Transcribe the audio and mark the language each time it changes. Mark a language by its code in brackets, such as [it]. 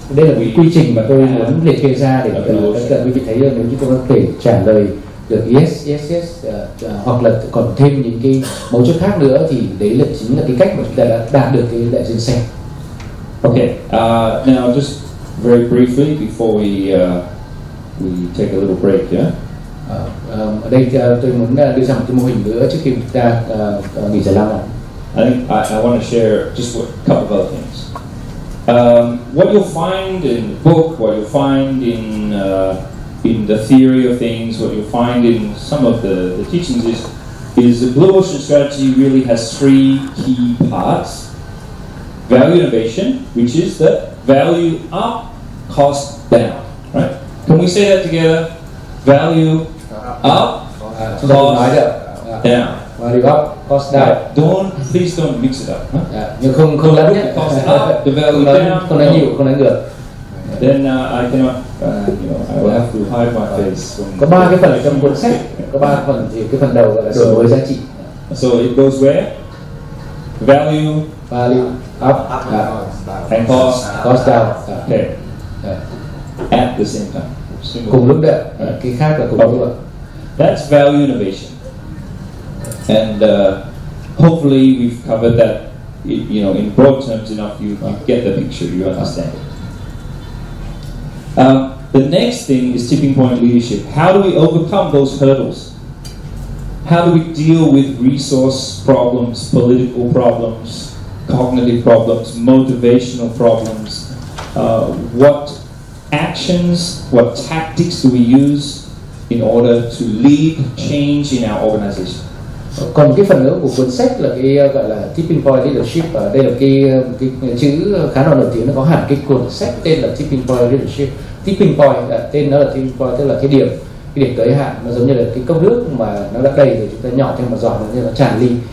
[vi] Đây là cái quy trình mà tôi muốn liệt kê ra để tất cả quý vị thấy nếu như tôi có thể trả lời được yes, hoặc là còn thêm những cái mấu chốt khác nữa thì đấy là chính là cái cách mà chúng ta đã đạt được cái đại dương xanh. [en] Okay, now just very briefly before we take a little break, yeah. [vi] Ở đây tôi muốn đưa ra một cái mô hình nữa trước khi chúng ta nghỉ giải lao. [en] I think I want to share just a couple of other things. What you'll find in the book, what you'll find in the theory of things, what you'll find in some of the teachings is the Blue Ocean Strategy really has 3 key parts. Value innovation, which is the value up, cost down, right? Can we say that together? Value up, cost down. Value up, cost down. Please don't mix it up. [vi] Nhưng không lẫn nhé. [en] Cost up, the value down. [vi] Không nói nhiều, không nói ngược. [en] Then I cannot, I will have to hide my face. [vi] Có 3 cái phần trong cuốn sách. Có 3 phần thì cái phần đầu gọi là đổi mới giá trị. [en] So it goes where? Value up, and cost down. Okay. At the same time. [vi] Cùng lúc đấy. Cái khác là cùng lúc. [en] That's value innovation. And hopefully we've covered that. In broad terms enough, you get the picture, you understand it. The next thing is tipping point leadership. How do we overcome those hurdles? How do we deal with resource problems, political problems, cognitive problems, motivational problems? What actions, what tactics do we use in order to lead change in our organization? [vi] Còn cái phần nữa của cuốn sách là cái gọi là tipping point leadership, và đây là cái chữ khá là nổi tiếng, nó có hẳn cái cuốn sách tên là tipping point leadership. Tipping point tên nó là tipping point, tức là cái điểm tới hạn, nó giống như là cái cốc nước mà nó đã đầy rồi chúng ta nhỏ thêm một giọt nữa nó tràn ly.